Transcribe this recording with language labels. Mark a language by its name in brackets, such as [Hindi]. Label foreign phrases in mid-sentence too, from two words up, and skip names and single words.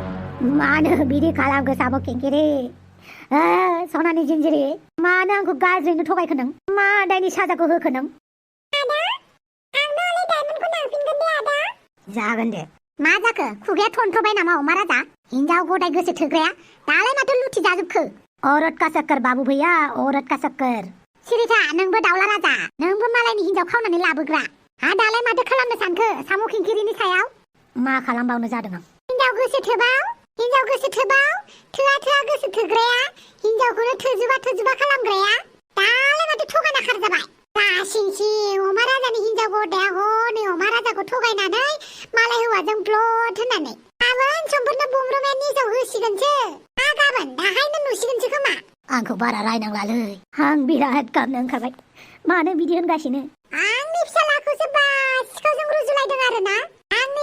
[Bodo] मानो बिदि खालामखो साबो केंकेरे सनानि जिन्जिरि मानो आंखौ गाज्रिनो थगायखो नों मा दायनि साजाखौ होखो नों जागोन दे मा जाखो खुगाया थनथ्रबाय नामा अमा राजा हिनजाव गदाय गोसो थोग्राया दालाय माथो लुथि जाजोबखो [Hindi] औरत का चक्कर बाबू भैया औरत का चक्कर [Bodo] सिरिथा नोंबो दाउला राजा नोंबो मालायनि हिनजाव खावनानै लाबोग्रा दालाय माथो खालामनो सानखो साम' खिंखिरिनि सायाव मा खालामबावनो जादों आं हिनजाव गोसो थोबाव थोआ गोसो थोग्राया हिनजावखौनो थोजुबा खालामग्राया दालाय माथो थगायना खारजाबाय लासिंसिं अमा राजानि हिनजाव गदाया हनै अमा राजाखौ थगायनानै मालाय हौवाजों ब्लद होनानै गाबोन समफोरनो बुंब्रुमाया निजाव होसिगोनसो गाबोन दाहायनो नुसिगोनसो खोमा आंखौ बारा रायनांलालै आं बिराद गाबनो ओंखारबाय मानो बिदि होनगासिनो आंनि फिसालाखौसो बा सिखावजों रुजुलायदों आरोना आंनि